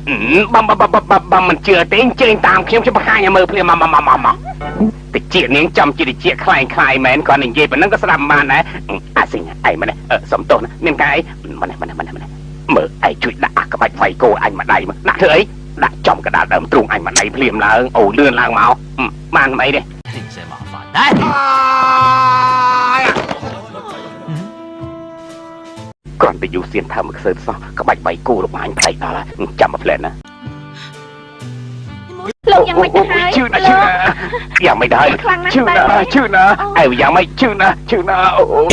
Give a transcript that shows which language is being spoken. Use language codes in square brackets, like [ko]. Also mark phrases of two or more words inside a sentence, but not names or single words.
[km] បើមិនជឿទេអញ្ជើញតាមខ្ញុំបង្ហាញឲ្យមើលភ្លាមមកតិចនាងចំជាតិចខ្លាយមែនគាត់និយាយប៉ុណ្ណឹងក៏ស្ដាប់បានដែរអាសិងឯងម្នេះសំទោសណាមានកាយម្នេះមើលឯងជួយដាក់ក្បាច់វាយគោអញម្ដាយមកដាក់ធ្វើអីដាក់ចំកដាលដើមទ្រូងអញម្ដាយភ្លាមឡើងអូលឿនឡើងមកបានមិនអីទេ [yue] 你唔使麻煩。嚟。 [km] គ្រាន់តែយូសៀនថាមកខ្សើសោះក្បាច់វាយគោរបស់អញផ្លេចដល់ហើយចាំមកផ្លែណា លោកយ៉ាងម៉េចទៅហើយ ឈឺណាយ៉ាងម៉េចទៅហើយឈឺណាអើយ៉ាងម៉េចឈឺណាអូយ